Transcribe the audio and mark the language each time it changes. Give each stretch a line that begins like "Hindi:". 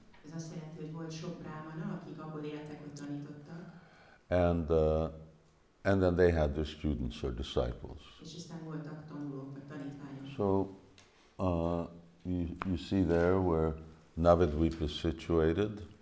Hungarian: Ez azt jelenti, hogy volt sok brahmana, akik abból éltek, hogy tanítottak.
English: And then they had their students or disciples.
Hungarian: És aztán voltak tanulók vagy tanítványok.
English: So you see there where Navadvip is situated.